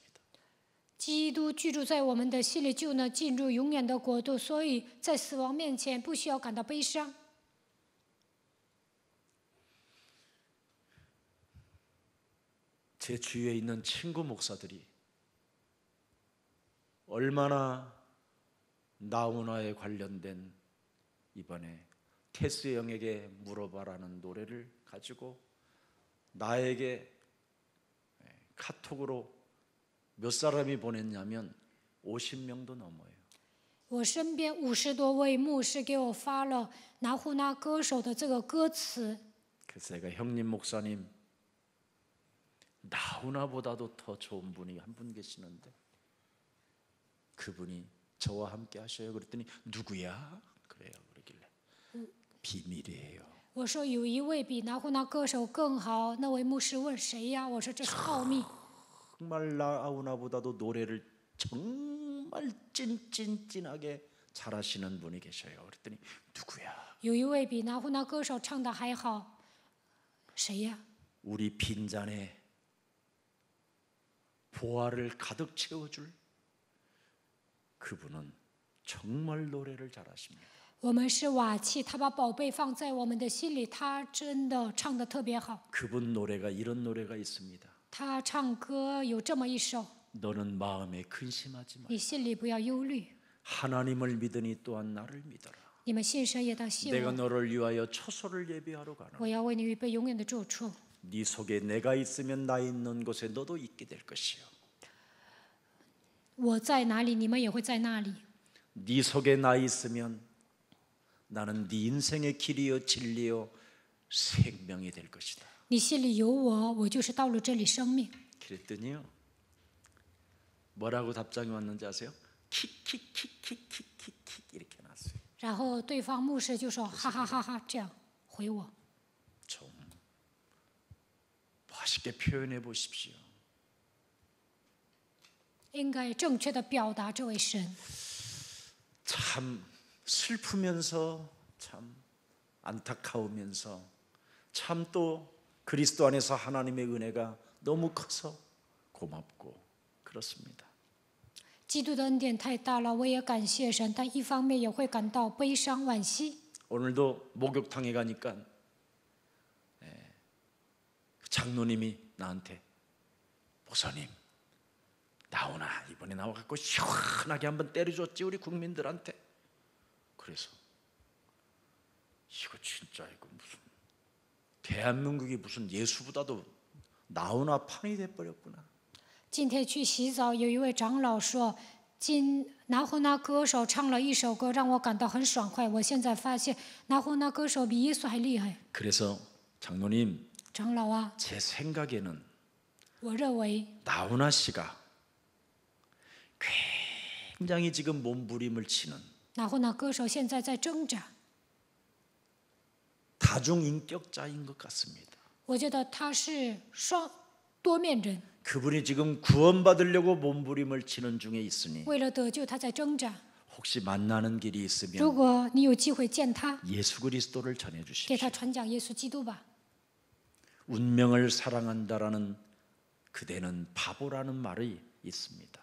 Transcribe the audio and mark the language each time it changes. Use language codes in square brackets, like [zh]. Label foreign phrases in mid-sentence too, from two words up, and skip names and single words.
[zh] 基督居住在我们的心里，就能进入永远的国度。所以在死亡面前，不需要感到悲伤。 [ko] 제 주위에 있는 친구 목사들이 얼마나 나훈아에 관련된 이번에 테스 형에게 물어봐라는 노래를 가지고 나에게 카톡으로 몇 사람이 보냈냐면 50명도 넘어요. [zh] 我身边50多位牧师给我发了拿呼那歌手的这个歌词， [ko] 그래서 제가 형님 목사님 나훈아보다도 더 좋은 분이 한 분 계시는데 그분이 저와 함께 하셔요. 그랬더니 누구야? 그래요. 그러길래 비밀이에요. [zh] 我说有一位比拿呼那歌手更好，那位牧师问谁呀？我说这是奥秘。 [ko] 정말 나훈아보다도 노래를 정말 찐찐찐하게 잘하시는 분이 계셔요. 그랬더니 누구야? [zh] 有一位比拿呼那歌手唱的还好，谁呀？ [ko] 우리 빈잔에 보화를 가득 채워줄 그분은 정말 노래를 잘하십니다. [zh] 我们是瓦器，他把宝贝放在我们的心里，他真的唱得特别好。 [ko] 그분 노래가 이런 노래가 있습니다. [zh] 他唱歌有这么一首： [ko] 너는 마음에 근심하지 마. [zh] 你心里不要忧虑， [ko] 하나님을 믿으니 또한 나를 믿어라. [zh] 你们信神也当信 [ko] 내가 [zh] 我。 [ko] 너를 위하여 처소를 예비하러 가노라. [zh] 我要为你预备永远的住处。 [ko] 네 속에 내가 있으면 나 있는 곳에 너도 있게 될 것이요. [zh] 我在哪里，你们也会在那里。 [ko] 네 속에 나 있으면 나는 네 인생의 길이요 진리요 생명이 될 것이다. [zh] 你心里有我，我就是道路、真理、生命。 [ko] 그랬더니요. 뭐라고 답장이 왔는지 아세요? 킥킥킥킥킥킥킥 이렇게 나왔어요. [zh] 然后对方牧师就说：“哈哈哈哈！” 这样回我。 [ko] 좀 멋있게 표현해 보십시오. [zh] 应该正确的表达这位神。 [ko] 참 슬프면서 참 안타까우면서 참 또 그리스도 안에서 하나님의 은혜가 너무 커서 고맙고 그렇습니다. [zh] 基督的恩典太大了，我也感谢神，但一方面也会感到悲伤惋惜。 [ko] 오늘도 목욕탕에 가니까 장로님이 나한테 목사님 나오나 이번에 나와갖고 시원하게 한번 때려줬지 우리 국민들한테. 그래서 이거 진짜 이거 무슨 대한민국이 무슨 예수보다도 나오나 판이 돼버렸구나. [zh] 今天去洗澡，有一位长老说：“拿呼那歌手唱了一首歌，让我感到很爽快。我现在发现拿呼那歌手比耶稣还厉害。 [ko] 그래서 장로님 [zh] 长老啊， [ko] 제 생각에는 [zh] 我认为 [ko] 나훈아 씨가 굉장히 지금 몸부림을 치는 [zh] 拿呼那歌手现在在挣扎， [ko] 다중인격자인 것 같습니다. [zh] 我觉得他是多面人， [ko] 그분이 지금 구원받으려고 몸부림을 치는 중에 있으니 [zh] 为了得救他在挣扎。 [ko] 혹시 만나는 길이 [zh] 如 [ko] 있으면 [zh] 果你有机会见他， [ko] 예수 그리스도를 전해 [zh] 给 [ko] 주십시오. [zh] 他传讲耶稣基督吧。 [ko] 운명을 사랑한다라는 그대는 바보라는 말이 있습니다.